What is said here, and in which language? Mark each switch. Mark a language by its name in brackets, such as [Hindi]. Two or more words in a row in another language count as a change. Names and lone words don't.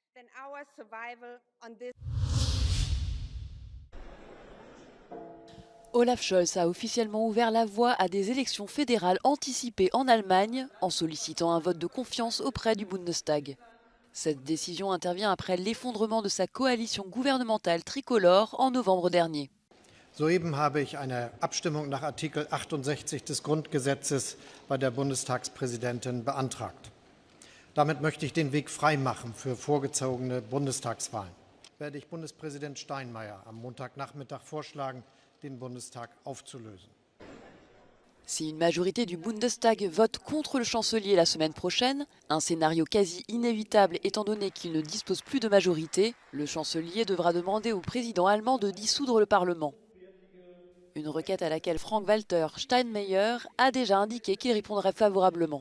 [French] Olaf Scholz a officiellement ouvert la voie à des élections fédérales anticipées en Allemagne en sollicitant un vote de confiance auprès du Bundestag. Cette décision intervient après l'effondrement de sa coalition gouvernementale tricolore en novembre dernier. [German] Soeben habe ich eine Abstimmung nach Artikel 68 des Grundgesetzes bei der Bundestagspräsidentin beantragt. Damit möchte ich den Weg freimachen für vorgezogene Bundestagswahlen. Werde ich Bundespräsident Steinmeier am Montagnachmittag vorschlagen, den Bundestag aufzulösen. [French] Si une majorité du Bundestag vote contre le chancelier la semaine prochaine, un scénario quasi inévitable étant donné qu'il ne dispose plus de majorité, le chancelier devra demander au président allemand de dissoudre le Parlement. Une requête à laquelle Frank-Walter Steinmeier a déjà indiqué qu'il répondrait favorablement.